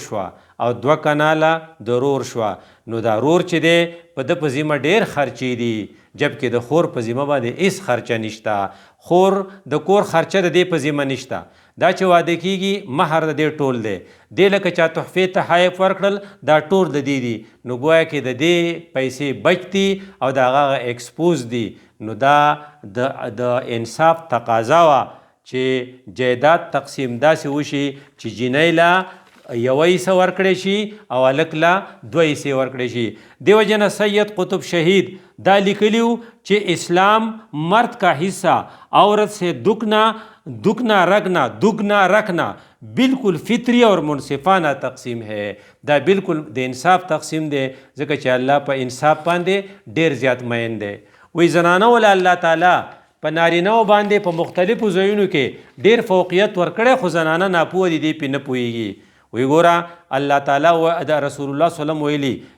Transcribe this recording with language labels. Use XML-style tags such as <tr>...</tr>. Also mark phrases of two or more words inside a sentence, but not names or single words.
<ps>شوه او 2 کناله د رور شوه نو دا رور چې دی په ده په ذمه ډېر خرچې دي جبکې د خور په ذمه باندې هېڅ خرچه نشته خور د کور خرچه د دې په ذمه نشته دا چې واده کیږي مهر د دې ټول دی دې لکه چا تحفې تحایف ورکړل دا ټول د دې دي نو گویا کې د دې پیسې بچ دي او د هغه ایکسپوز دي نو دا د انصاف تقاضا وه چې جایداد تقسیم داسې وشي چې جینۍ له یوه حصه ورکړی شي او هلک له 2 حصې ورکړی شي دیو جنه سید قطب شهید دا لیکلی و چې</ps> <ur>اسلام مرد کا حصہ عورت سے دگنا رکھنا بالکل فطری اور منصفانہ تقسیم ہے</ur> <ps>دا بالکل د انصاف تقسیم دی ځکه چې الله په انصاف باندې ډېر زیات مین دی وی زنانه ولا الله تعالی په نارینهو باندې په مختلفو ځایونو کې ډېر فوقیت ورکړی خو زنانه ناپوه دي دې پې نه پوهیږي وی ګوره الله تعالی د رسول الله صلی الله ویلي</ps>